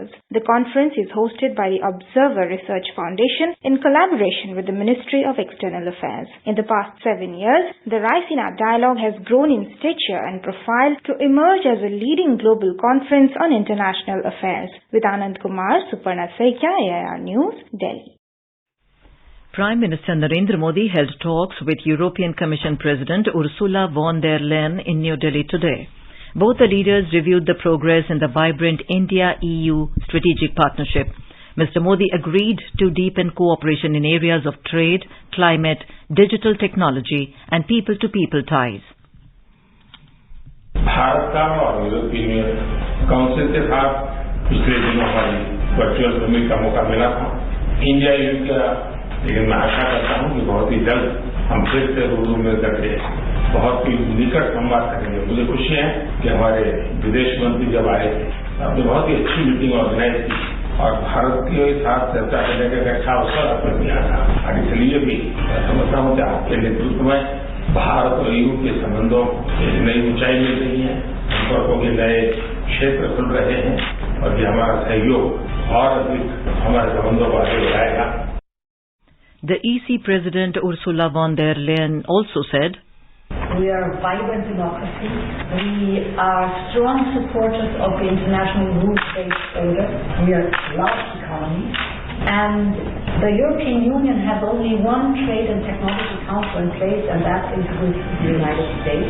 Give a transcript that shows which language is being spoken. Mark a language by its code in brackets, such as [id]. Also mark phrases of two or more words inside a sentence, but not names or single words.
[en] The conference is hosted by the Observer Research Foundation in collaboration with the Ministry of External Affairs. In the past 7 years, the Raisina Dialogue has grown in stature and profile to emerge as a leading global conference on international affairs. With Anand Kumar, Suparna Saikia, AIR News, Delhi. Prime Minister Narendra Modi held talks with European Commission President Ursula von der Leyen in New Delhi today. Both the leaders reviewed the progress in the vibrant India-EU strategic partnership. Mr. Modi agreed to deepen cooperation in areas of trade, climate, digital technology and people-to-people ties. [hi] भारत का और यूरोपीय यूनियन काउंसिल के साथ पिछले दिनों हमारी [en] virtual summit [hi] का मौका मिला था। इंडिया यूनियन का लेकिन मैं आशा करता हूं कि बहुत ही जल्द हम फिर से रूबरू मिल करके बहुत ही निकट संवाद करेंगे। मुझे खुशी है कि हमारे विदेश मंत्री जब आए थे आपने बहुत ही अच्छी [en] meeting organize [hi] की और भारत के साथ चर्चा करने का एक अच्छा अवसर आपने दिया था और इसलिए भी मैं समझता हूं कि आपके नेतृत्व में भारत और यूरोप के संबंधों एक नई ऊंचाई मिल रही है, संपर्कों के नए क्षेत्र खुल रहे हैं और ये हमारा सहयोग और अधिक हमारे संबंधों को आगे बढ़ाएगा। [en] The EC President Ursula von der Leyen also said, We are a vibrant democracy. We are strong supporters of the international rules-based order. We are a large economy. And the European Union has only one Trade and Technology Council in place, and that is with the United States.